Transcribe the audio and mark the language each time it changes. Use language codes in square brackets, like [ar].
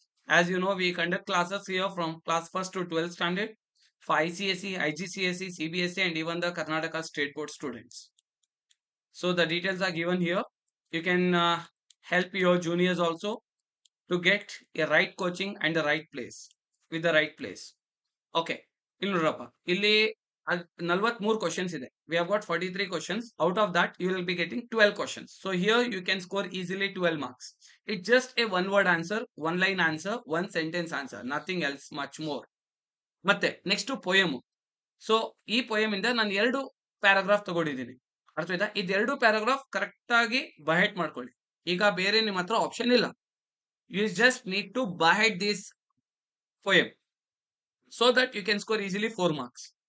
[en] As you know, we conduct classes here from class 1st to 12th standard for ICSE, IGCSE, CBSE and even the Karnataka State Board students. So the details are given here. You can help your juniors also to get a right coaching and the right place with the right place. Okay. [kn] ಇಲ್ಲಿ ನೋಡ್ರಪ್ಪ, ಇಲ್ಲಿ 43 questions ಇದೆ. [en] We have got 43 questions. Out of that, you will be getting 12 questions. So here you can score easily 12 marks. It's just a one word answer, one line answer, one sentence answer, nothing else much more. [kn] ಮತ್ತೆ next poem. So ಈ poem ಇಂದ ನಾನು 2 paragraph ತಗೊಂಡಿದ್ದೀನಿ. ಅರ್ಥ ಆಯ್ತಾ? ಇದೆರಡು paragraph correct ಆಗಿ ಬಹೆಟ್ ಮಾಡ್ಕೊಳ್ಳಿ. ಈಗ ಬೇರೆ ನಿಮ್ಮ ಹತ್ರ ಆಪ್ಷನ್ ಇಲ್ಲ. [en] You just need to by heart this poem so that you can score easily 4 marks.